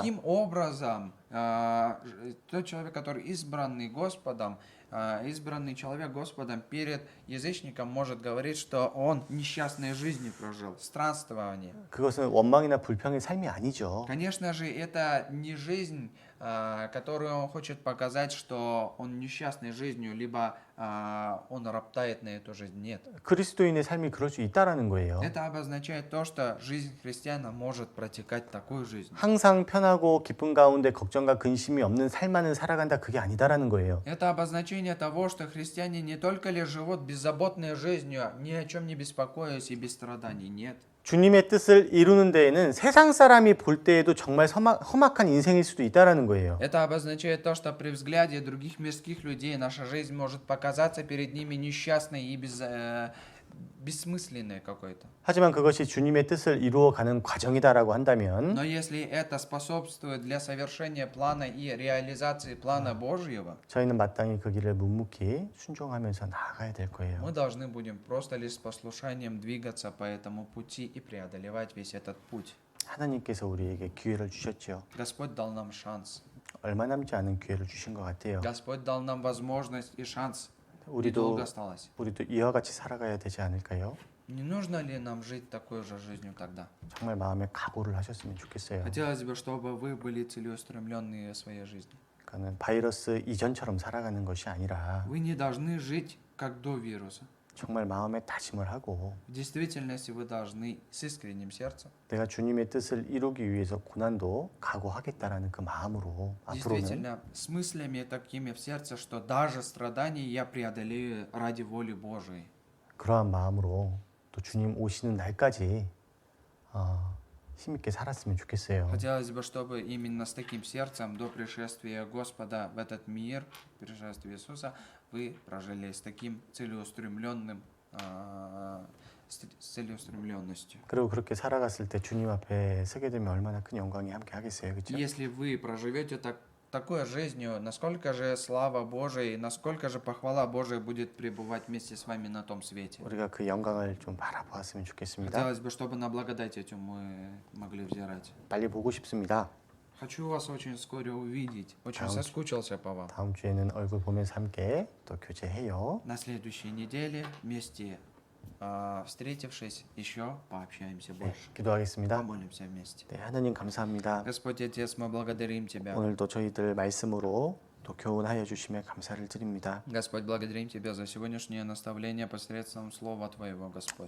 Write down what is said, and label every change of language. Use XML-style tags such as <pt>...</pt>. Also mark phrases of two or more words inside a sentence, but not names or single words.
<ru>Каким образом Тот человек, который избранный Господом, избранный человек Господом перед язычником может говорить, что он несчастной жизнью прожил, странствование.</ru> <ko>그것은 원망이나 불평의 삶이 아니죠.</ko> <ru>Конечно же, это не жизнь, которую он хочет показать, что он несчастной жизнью, либо он роптает на эту жизнь. Нет.</ru> <ko>그리스도인의 삶이 그럴 수 있다라는 거예요.</ko> <ru>Это обозначает то, что жизнь христиана может протекать такой жизнью.</ru> <ko>항상 편하고 기쁨 가운데 걱정과 근심이 없는 삶만을 살아간다 그게 아니다라는 거예요.</ko> <ru>Это обозначение того, что христиане не только лишь живут беззаботной жизнью, ни о чем не беспокоясь и без страданий. Нет.</ru> <ko>주님의 뜻을 이루는 데에는 세상 사람이 볼 때에도 정말 험악한 인생일 수도 있다라는 거예요.</ko> <ru>Это обозначает то, что при взгляде других мирских людей наша жизнь может показаться перед ними несчастной и бессмысленной какой-то.</ru> <ko>하지만 그것이 주님의 뜻을 이루어가는 과정이다라고 한다면</ko> <ru>Но если это способствует для совершения плана и реализации плана Божьего,</ru> <ko>저희는 마땅히 그 길을 묵묵히 순종하면서 나아가야 될 거예요.</ko> <ru>мы должны будем просто лишь с послушанием двигаться по этому пути и преодолевать весь этот путь.</ru> <ko>하나님께서 우리에게 기회를 주셨죠.</ko> <ru>Господь дал нам шанс.</ru> <ko>얼마 남지 않은 기회를 주신 것 같아요.</ko> <ru>Господь дал нам возможность и шанс.</ru> <ko>우리도</ko> <ru>Недолго осталось.</ru> <ko>이와 같이 살아가야 되지 않을까요?</ko> <ru>Не нужно ли нам жить такой же жизнью тогда?</ru> <ko>정말 마음에 각오를 하셨으면 좋겠어요.</ko> <ru>Хотелось бы, чтобы вы были целеустремленные в своей жизни.</ru> <ko>그러니까는 바이러스 이전처럼 살아가는 것이 아니라</ko> <ru>Вы не должны жить как до вируса.</ru> <ko>정말 마음에 다짐을 하고</ko> <ru>В действительности вы должны с искренним сердцем,</ru> <ko>내가 주님의 뜻을 이루기 위해서 고난도 각오하겠다라는 그 마음으로 앞으로는</ko> <ru>действительно с мыслями такими в сердце, что даже страдания я преодолею ради воли Божией.</ru> <ko>그러한 마음으로 또 주님 오시는 날까지 힘있게 살았으면 좋겠어요.</ko> <ru>Хотелось бы, чтобы именно с таким сердцем до пришествия Господа в этот мир, пришествия Иисуса, вы прожили с таким целеустремленным, с целеустремленностью.</ru> <ko>그리고 그렇게 살아갔을 때 주님 앞에 서게 되면 얼마나 큰 영광이 함께 하겠어요, 그렇죠?</ko> <ru>Если вы проживете такой жизнью, насколько же слава Божия, насколько же похвала Божия будет пребывать вместе с вами на том свете.</ru> <ko>우리가 그 영광을 좀 바라보았으면 좋겠습니다.</ko> <ru>Хотелось бы, чтобы на благодать эту мы могли взирать.</ru> <ko>빨리 보고 싶습니다.</ko> <ru>Хочу вас очень скоро увидеть. Очень Давайте. соскучился по вам.</ru> <ko>다음 주에는 얼굴 보면서 함께 또 교제해요.</ko> <ru>На следующей неделе вместе встретившись, еще пообщаемся</ru> <ko>네,</ko> <ru>больше.</ru> <ko>기도하겠습니다.</ko> <ru>Помолимся вместе.</ru> <ko>네, 하나님 감사합니다.</ko> <ru>Господь Отец, мы благодарим Тебя.</ru> <ko>오늘도 저희들 말씀으로 또 교훈하여 주심에 감사를 드립니다.</ko> <ru>Господь, благодарим Тебя за сегодняшнее наставление посредством Слова Твоего, Господь.</ru>